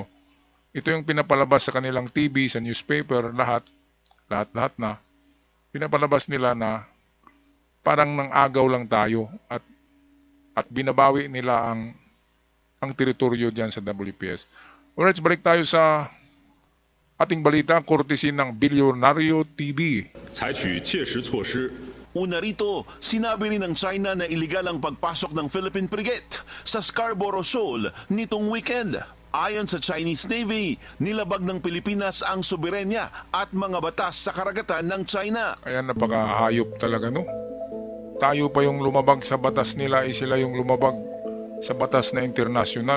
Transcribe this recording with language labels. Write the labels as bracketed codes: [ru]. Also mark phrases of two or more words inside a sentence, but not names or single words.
[tl] Ito yung pinapalabas sa kanilang TV, sa newspaper, lahat na pinapalabas nila na parang nang agaw lang tayo at binabawi nila ang teritoryo diyan sa WPS. Alright, balik tayo sa ating balita, courtesy ng Bilyonaryo TV. [zh] 采取切实措施 [tl] Una rito, sinabi rin ng China na iligal ang pagpasok ng Philippine Frigate sa Scarborough Shoal nitong weekend. Ayon sa Chinese Navy, nilabag ng Pilipinas ang soberenya at mga batas sa karagatan ng China. Kaya napakahayop talaga, no? Tayo pa yung lumabag sa batas nila, sila yung lumabag sa batas na internasyonal.